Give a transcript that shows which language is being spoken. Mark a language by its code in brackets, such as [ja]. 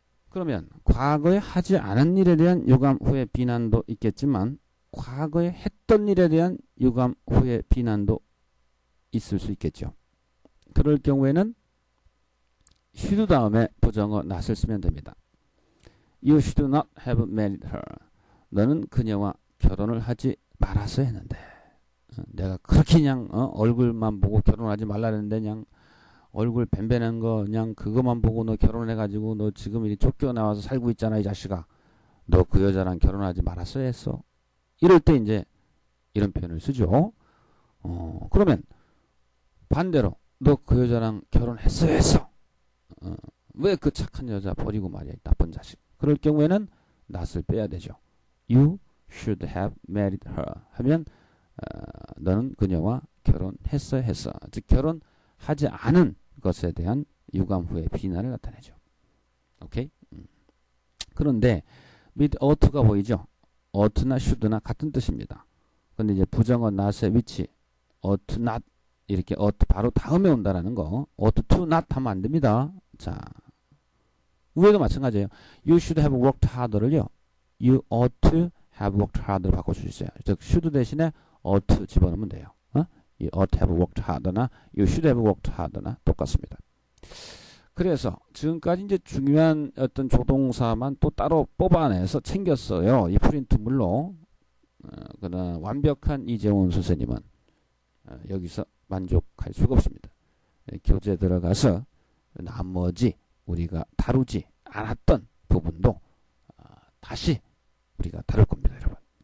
[ko] 그러면 과거에 하지 않은 일에 대한 유감 후의 비난도 있겠지만 과거에 했던 일에 대한 유감 후의 비난도 있을 수 있겠죠. 그럴 경우에는 should 다음에 부정어 not을 쓰면 됩니다. [en] You should not have married her. [ko] 너는 그녀와 결혼을 하지 말았어야 했는데 내가 그렇게 그냥 얼굴만 보고 결혼하지 말라는데 그냥 얼굴 뱀뱀한 거 그냥 그것만 보고 너 결혼해가지고 너 지금 이리 쫓겨나와서 살고 있잖아 이 자식아. 너 그 여자랑 결혼하지 말았어야 했어. 이럴 때 이제 이런 표현을 쓰죠. 그러면 반대로 너 그 여자랑 결혼했어야 했어. 왜 그 착한 여자 버리고 말이야 이 나쁜 자식. 그럴 경우에는 not을 빼야 되죠. [en] You should have married her [ko] 하면 너는 그녀와 결혼했어야 했어. 즉 결혼하지 않은 것에 대한 유감 후의 비난을 나타내죠. 오케이? 그런데 with ought가 보이죠? ought나 should나 같은 뜻입니다. 근데 이제 부정어 not의 위치 ought not 이렇게 ought 바로 다음에 온다라는 거 ought to not 하면 안 됩니다. 자, 위에도 마찬가지예요. [en] You should have worked harder를요. You ought to have worked harder로 [ko] 바꿀 수 있어요. 즉 should 대신에 ought 집어넣으면 돼요. [en] You ought to have worked harder나 you should have worked harder나 [ko] 똑같습니다. 그래서 지금까지 이제 중요한 어떤 조동사만 또 따로 뽑아내서 챙겼어요. 이 프린트물로. 그러나 완벽한 이재원 선생님은 여기서 만족할 수가 없습니다. 교재 들어가서 나머지 우리가 다루지 않았던 부분도 다시 우리가 다룰 겁니다, 여러분.